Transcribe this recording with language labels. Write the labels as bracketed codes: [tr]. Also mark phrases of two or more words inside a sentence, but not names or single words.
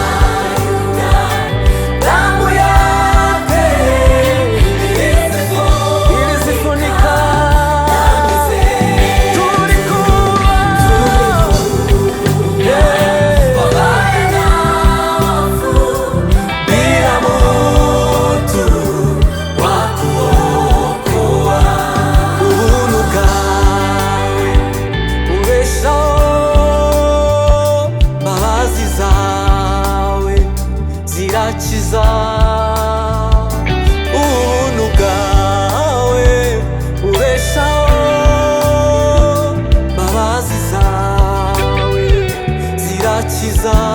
[sw] Damu yake ilizifunika. Tulikuwa wabaya na wafu, bila mutu wa kuokoa. [rn] Ubuntu bwawe ubeshaho, mbabazi zawe zirakiza. Ubuntu bwawe ubeshaho, mbabazi zawe zirakiza.